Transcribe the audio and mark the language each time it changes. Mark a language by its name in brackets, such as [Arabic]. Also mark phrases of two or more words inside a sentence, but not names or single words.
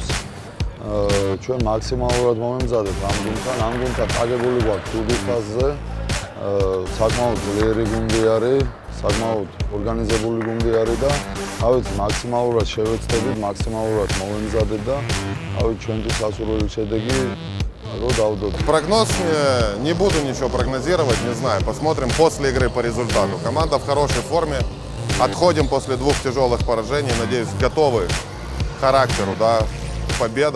[Georgian] ჩვენ მაქსიმალურად მომემზადეთ ამ გუნდთან. ამ გუნდთან წაგებული გვაქვს თუდის ფაზზე. საკმაოდ ძლიერი გუნდი არის, საკმაოდ ორგანიზებული გუნდი არის და ავით მაქსიმალურად შევეცდებით, მაქსიმალურად მომემზადეთ და ავით ჩვენთვის სასურველი შედეგი [Russian] Прогноз не буду ничего прогнозировать, не знаю. Посмотрим после игры по результату. Команда в хорошей форме. Отходим после 2 тяжелых поражений. Надеюсь, готовы к характеру, да, к победам.